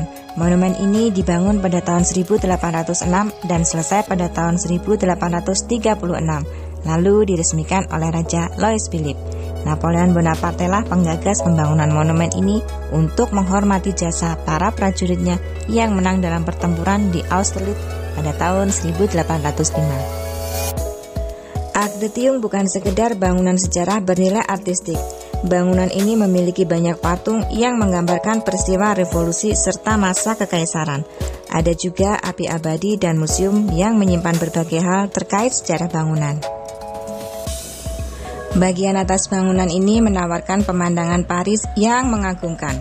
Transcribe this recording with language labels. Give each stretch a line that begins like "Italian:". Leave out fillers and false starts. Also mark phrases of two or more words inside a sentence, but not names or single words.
Indonesian: Monumen ini dibangun pada tahun 1806 dan selesai pada tahun 1836, lalu diresmikan oleh Raja Louis Philippe. Napoleon Bonaparte lah penggagas pembangunan monumen ini untuk menghormati jasa para prajuritnya yang menang dalam pertempuran di Austerlitz pada tahun 1805. Arc de Triomphe bukan sekedar bangunan sejarah bernilai artistik. Bangunan ini memiliki banyak patung yang menggambarkan peristiwa revolusi serta masa kekaisaran. Ada juga api abadi dan museum yang menyimpan berbagai hal terkait sejarah bangunan. Bagian atas bangunan ini menawarkan pemandangan Paris yang mengagumkan.